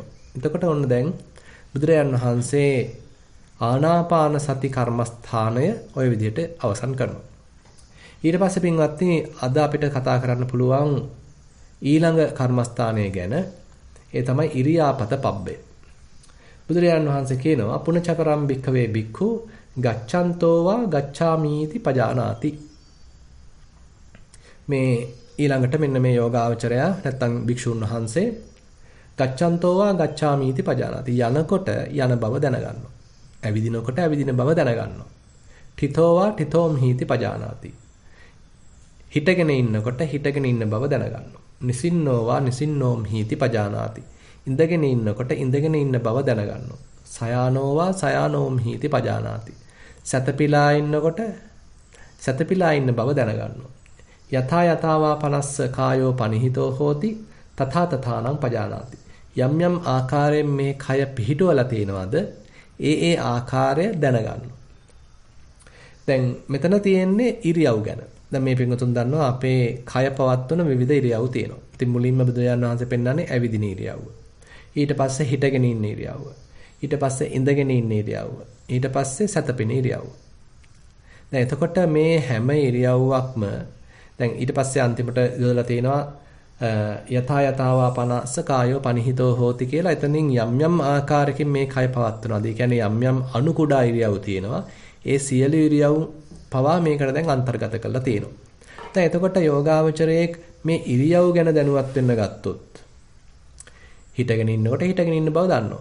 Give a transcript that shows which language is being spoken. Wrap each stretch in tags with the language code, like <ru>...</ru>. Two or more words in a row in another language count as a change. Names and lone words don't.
<si>එතකොට ඔන්න දැන් බුදුරජාණන් වහන්සේ ආනාපාන සති කර්මස්ථානය ওই විදිහට අවසන් කරනවා. ඊට පස්සේ පින්වත්නි අද අපිට කතා කරන්න පුළුවන් ඊළඟ කර්මස්ථානය ගැන. ඒ තමයි ඉරියාපත පබ්බය. බුදුරජාණන් වහන්සේ කියනවා</si> <pi>පුනචකරම් භික්ඛවේ භික්ඛු ගච්ඡන්තෝ වා ගච්ඡාමීති පජානාති.</pi> <si>මේ ඊළඟට මෙන්න මේ යෝගාවචරය නැත්තම් භික්ෂුන් වහන්සේ</si> <pi>ගච්ඡන්තෝ වා ගච්ඡාමීති පජානාති.</pi> <si>යනකොට යන බව දැනගන්නවා. ඇවිදිනකොට ඇවිදින බව දැනගන්නවා.</si> <pi>ඨිතෝ වා ඨිතෝම් හීති පජානාති.</pi> <si>හිටගෙන ඉන්නකොට හිටගෙන ඉන්න බව දැනගන්නවා.</si> <pi>නිසින්නෝ වා නිසින්නෝම් හීති පජානාති.</pi> <si>ඉඳගෙන ඉන්නකොට ඉඳගෙන ඉන්න බව දැනගන්නවා.</si> <pi>සයානෝ වා සයානෝම් හීති පජානාති.</pi> <si>සතපිලා ඉන්නකොට සතපිලා ඉන්න බව දැනගන්නවා.</si> <pi>යථා යතාවා පනස්ස කායෝ පනිහිතෝ හෝති තථා තථානම් පජානාති.</pi> <si>යම් යම් ආකාරයෙන් මේ කය පිහිටවලා තියෙනවද ඒ ආකාරය දැනගන්නවා. දැන් මෙතන තියෙන්නේ ඉරියව් ගැන. දැන් මේ පින්වතුන් දන්නවා අපේ කය පවත්වන විවිධ ඉරියව් තියෙනවා. ඉතින් මුලින්ම බුදුරජාණන් වහන්සේ පෙන්නන්නේ ඇවිදින ඉරියව්ව. ඊට පස්සේ හිටගෙන ඉන්න ඉරියව්ව. ඊට පස්සේ ඉඳගෙන ඉන්න ඉරියව්ව. ඊට පස්සේ සැතපෙන ඉරියව්ව. දැන් එතකොට මේ හැම ඉරියව්වක්ම දැන් ඊට පස්සේ අන්තිමට යොදලා තියෙනවා</si> <pi>යථා යතාවා පනස්ස කායෝ පනිහිතෝ හෝති</pi> <si>කියලා. එතනින් යම් යම් ආකාරයකින් මේ කය පවත්වනවා. ඒ කියන්නේ යම් යම් අණු කුඩා ඉරියව් තියෙනවා. ඒ සියලු ඉරියව් පවා මේකට දැන් අන්තර්ගත කරලා තියෙනවා. දැන් එතකොට යෝගාවචරයේ මේ ඉරියව් ගැන දැනුවත් වෙන්න ගත්තොත් හිටගෙන ඉන්නකොට හිටගෙන ඉන්න බව දන්නවා.</si>